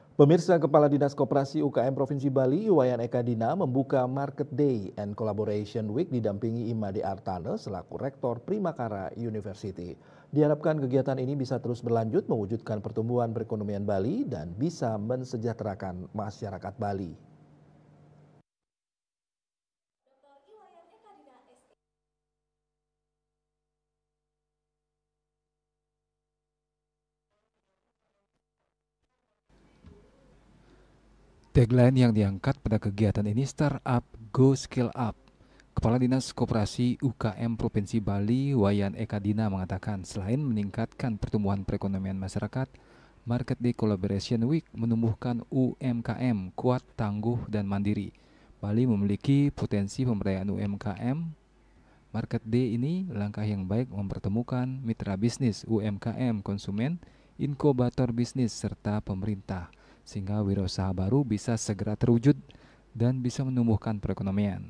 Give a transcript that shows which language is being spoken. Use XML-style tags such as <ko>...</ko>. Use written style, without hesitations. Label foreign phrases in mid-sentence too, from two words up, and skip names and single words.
<id>Pemirsa, Kepala Dinas Koperasi UKM Provinsi Bali, Iwayan Eka Dina, membuka Market Day and Collaboration Week didampingi Imade Artane selaku Rektor Primakara University. Diharapkan kegiatan ini bisa terus berlanjut mewujudkan pertumbuhan perekonomian Bali dan bisa mensejahterakan masyarakat Bali. Tagline yang diangkat pada kegiatan ini Startup Go Scale Up. Kepala Dinas Koperasi UKM Provinsi Bali, Wayan Eka Dina mengatakan selain meningkatkan pertumbuhan perekonomian masyarakat, Market Day Collaboration Week menumbuhkan UMKM kuat, tangguh, dan mandiri. Bali memiliki potensi pemberdayaan UMKM. Market Day ini langkah yang baik mempertemukan mitra bisnis, UMKM, konsumen, inkubator bisnis, serta pemerintah, sehingga wirausaha baru bisa segera terwujud dan bisa menumbuhkan perekonomian.</id>